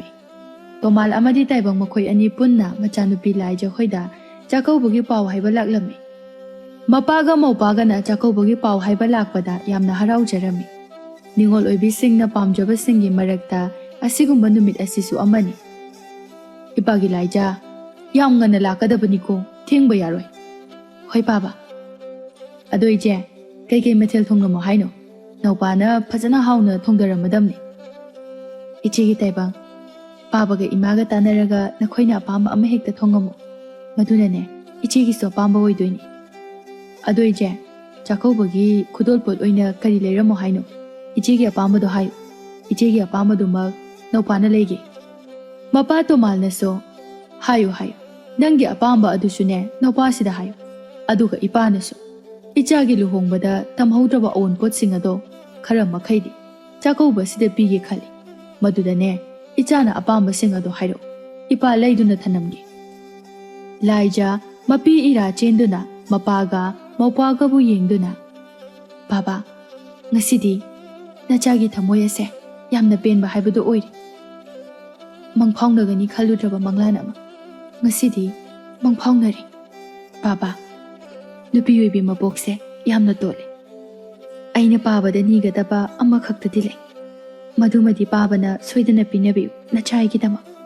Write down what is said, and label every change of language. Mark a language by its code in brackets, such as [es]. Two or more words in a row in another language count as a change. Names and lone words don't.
[mni] Tomal amadi taibang makhoi ani punna machanupi laija hoida jakaubugi paw haiba laklammi. Mapaga maupaga na jakaubugi paw haiba lakpada yamna haraujarami. Ningol oibi singna pamjaba singi marakta asigumba numit asisu amani. Ipagi laija yam ngana lakadabani ko thengba yaroi. Hoi baba. Ado ije kai mathel thonglamo haino. Naupana phajana hauna thongdaramadamni. Ichegi taibang babaga imaga tanaraga nakhoina apamba ama hekta thongamo. Madunane ichegi so apamba oidoini. Ado ije chakaubagi khudolpot oina kari leiramo haino. Ichegi apamba do hayo. Ichegi apamba do mag naupana leige. Mapa to malna so hayo hayo. Nangi apamba adusune naupasida hayo. Aduga ipana so ichagi luhongbada tamhaudraba on pot singado khara makhaidi chakauba sida pigi khali madudane ichana apamba singado hairo ipa laiduna thanamgi laija mapi ira chenduna mapaga maupaga bu yengduna baba ngasidi nachagi thamoya se yamna penba haibadu oiri mangphaungnagani khaludraba manglana ma ngasidi mangphaungnari baba nupi oibi mabokse yamna tole aina pabada nigadaba ama khaktadi le madumadi pabana soidana pinabi nachai dama